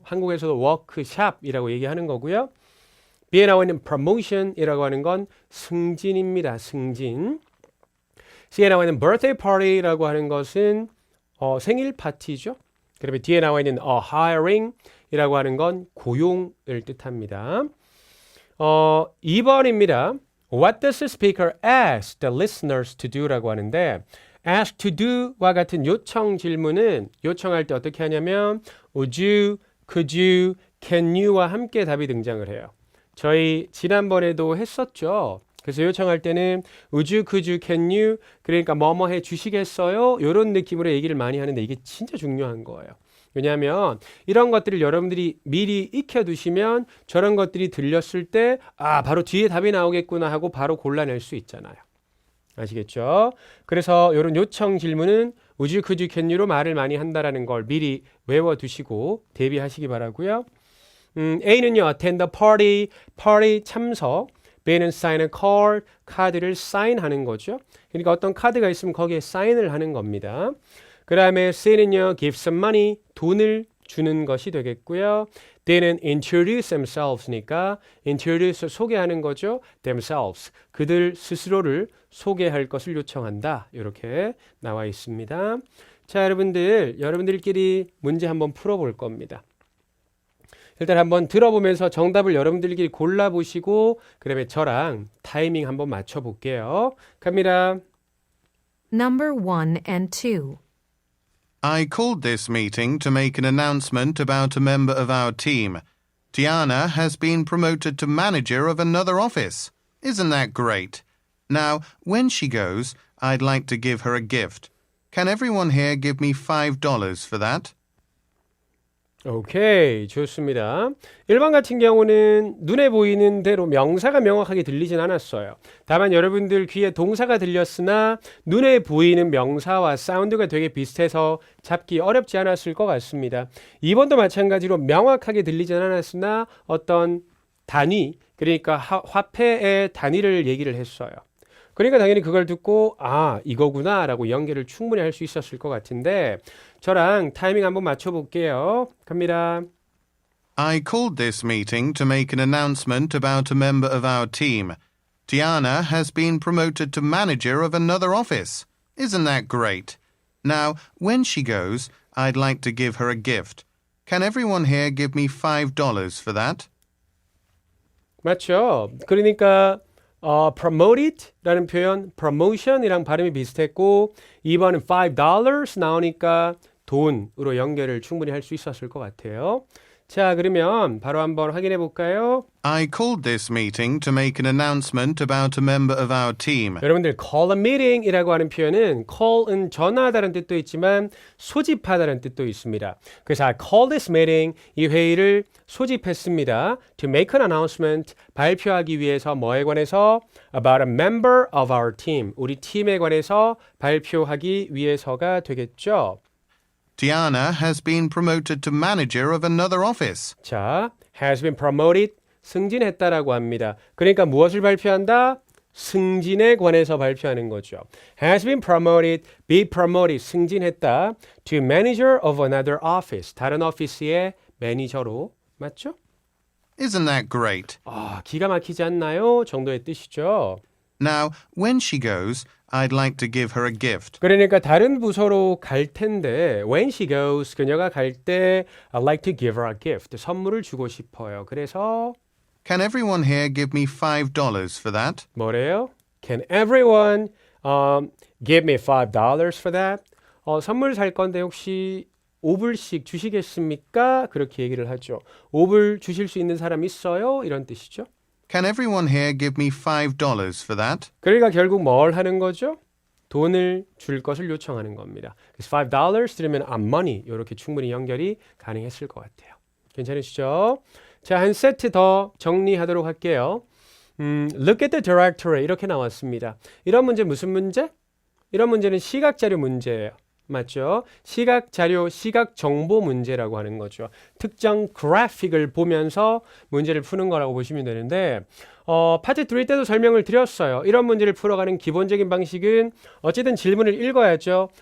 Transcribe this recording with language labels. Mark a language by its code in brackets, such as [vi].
[ko] 한국에서도 워크샵이라고 얘기하는 거고요. B에 나와 있는 promotion이라고 하는 건 승진입니다. 승진. C에 나와 있는 birthday party라고 하는 것은 생일 파티죠. 그러면 D에 나와 있는 hiring이라고 하는 건 고용을 뜻합니다. 2번입니다. [en] What does the speaker ask the listeners to do [ko] 라고 하는데 ask to do와 같은 요청 질문은 요청할 때 어떻게 하냐면 [en] would you, could you, can you [ko] 와 함께 답이 등장을 해요. 저희 지난번에도 했었죠. 그래서 요청할 때는 [en] would you, could you, can you [ko] 그러니까 뭐뭐 해 주시겠어요? 이런 느낌으로 얘기를 많이 하는데 이게 진짜 중요한 거예요. 왜냐하면 이런 것들을 여러분들이 미리 익혀두시면 저런 것들이 들렸을 때 바로 뒤에 답이 나오겠구나 하고 바로 골라낼 수 있잖아요. 아시겠죠? 그래서 이런 요청 질문은 [en] would you, could you, can you [ko] 로 말을 많이 한다라는 걸 미리 외워두시고 대비하시기 바라고요. A는요, [en] attend the party, [ko] party 참석. B는 [en] sign a card, [ko] 카드를 사인하는 거죠. 그러니까 어떤 카드가 있으면 거기에 사인을 하는 겁니다. 그 다음에 C는요, [en] give some money, [ko] 돈을 주는 것이 되겠고요. D는 [en] introduce themselves [ko] 니까 introduce 소개하는 거죠. themselves, 그들 스스로를 소개할 것을 요청한다. 이렇게 나와 있습니다. 자, 여러분들끼리 문제 한번 풀어볼 겁니다. 일단 한번 들어보면서 정답을 여러분들끼리 골라보시고 그다음에 저랑 타이밍 한번 맞춰볼게요. 갑니다. [en] Number 1 and 2. I called this meeting to make an announcement about a member of our team. Diana has been promoted to manager of another office. Isn't that great? Now, when she goes, I'd like to give her a gift. Can everyone here give me $5 for that? [ko] 오케이, 좋습니다. 1번 같은 경우는 눈에 보이는 대로 명사가 명확하게 들리진 않았어요. 다만 여러분들 귀에 동사가 들렸으나 눈에 보이는 명사와 사운드가 되게 비슷해서 잡기 어렵지 않았을 것 같습니다. 2번도 마찬가지로 명확하게 들리진 않았으나 어떤 단위, 그러니까 화폐의 단위를 얘기를 했어요. 그러니까 당연히 그걸 듣고 이거구나 라고 연결을 충분히 할 수 있었을 것 같은데 저랑 타이밍 한번 맞춰볼게요. 갑니다. [en] I called this meeting to make an announcement about a member of our team. Tiana has been promoted to manager of another office. Isn't that great? Now, when she goes, I'd like to give her a gift. Can everyone here give me $5 for that? [ko] 맞죠? 그러니까 promoted라는 표현, promotion이랑 발음이 비슷했고 2번은 $5 나오니까 돈으로 연결을 충분히 할 수 있었을 것 같아요. 자, 그러면 바로 한번 확인해 볼까요? [en] I called this meeting to make an announcement about a member of our team. [ko] 여러분들 call a meeting이라고 하는 표현은 call은 전화하다는 뜻도 있지만 소집하다는 뜻도 있습니다. 그래서 [en] I call this meeting, [ko] 이 회의를 소집했습니다. [en] To make an announcement, [ko] 발표하기 위해서 뭐에 관해서? [en] About a member of our team, [ko] 우리 팀에 관해서 발표하기 위해서가 되겠죠. [en] Tiana has been promoted to manager of another office. [ko] 자, has been promoted, 승진했다라고 합니다. 그러니까 무엇을 발표한다? 승진에 관해서 발표하는 거죠. [en] Has been promoted, be promoted, [ko] 승진했다. [en] To manager of another office, [ko] 다른 오피스의 매니저로. 맞죠? [en] Isn't that great? [ko] 기가 막히지 않나요? 정도의 뜻이죠. [en] Now, when she goes, I'd like to give her a gift. [ko] 그러니까 다른 부서로 갈 텐데 [en] when she goes, [ko] 그녀가 갈 때 [en] I'd like to give her a gift, [ko] 선물을 주고 싶어요. 그래서 [en] Can everyone here give me $5 for that? [ko] 뭐래요? [en] Can everyone give me $5 for that? [ko] 선물 살 건데 혹시 5불씩 주시겠습니까? 그렇게 얘기를 하죠. 5불 주실 수 있는 사람 있어요? 이런 뜻이죠. [en] Can everyone here give me $5 for that? [ko] 그러니까 결국 뭘 하는 거죠? 돈을 줄 것을 요청하는 겁니다. 그래서 $5 들으면 money 이렇게 충분히 연결이 가능했을 것 같아요. 괜찮으시죠? 자, 한 세트 더 정리하도록 할게요. [en] Look at the directory [ko] 이렇게 나왔습니다. 이런 문제 무슨 문제? 이런 문제는 시각자료 문제예요. 맞죠? 시각자료, 시각정보 문제라고 하는 거죠. 특정 그래픽을 보면서 문제를 푸는 거라고 보시면 되는데 파트 3 때도 설명을 드렸어요. 이런 문제를 풀어가는 기본적인 방식은 어쨌든 질문을 읽어야죠.